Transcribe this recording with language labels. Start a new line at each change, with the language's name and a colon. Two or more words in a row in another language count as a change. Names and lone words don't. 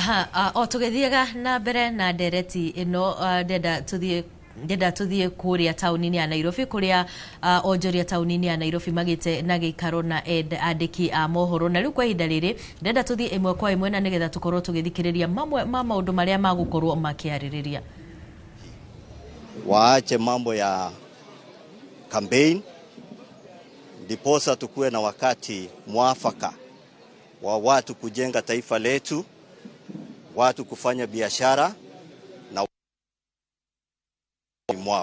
Kikuyu: O tugithiaga na mbere na ndereti ino ndenda tuthie kuria taunini ya Nairobi kuria onjoria taunini ya Nairobi magite na gikaro na andiki a mohoro na riu kwa ihinda riri ndenda tuthie imwe kwa imwe na nigetha tukorwo tugithikiriria mamwe ma maundu maria magukorwo makiaririria.
Swahili: Waache mambo ya campaign, ndiposa tukue na wakati mwafaka wa watu kujenga taifa letu, watu kufanya biashara na mwao.